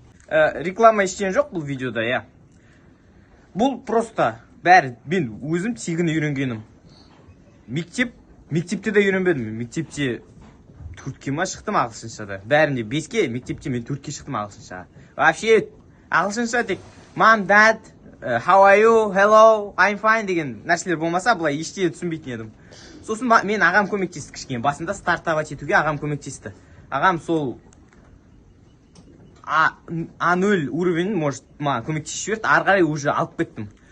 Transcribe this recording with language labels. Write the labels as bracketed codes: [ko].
[kk] Реклама ештен жоқ бұл видеода, я. Бұл просто бәрі мен өзім тегін үйренгенім. Мектепте де үйренбедім. Мектепте 4-ке ма шықтым ағылшыншада. Бәрінде 5-ке, мектепте мен 4-ке шықтым ағылшынша. Вообще ағылшынша тек [en] Mom, Dad, how are you? Hello, I'm fine [kk] деген нәрселер болмаса, былай ештеңе түсінбейтін едім. Сосын мен ағам көмектесті кішкене. Басында стартовать етуге ағам көмектесті. Ағам сол А0 уровень, может, көмектесіп жіберді. Ары қарай уже алып кеттім.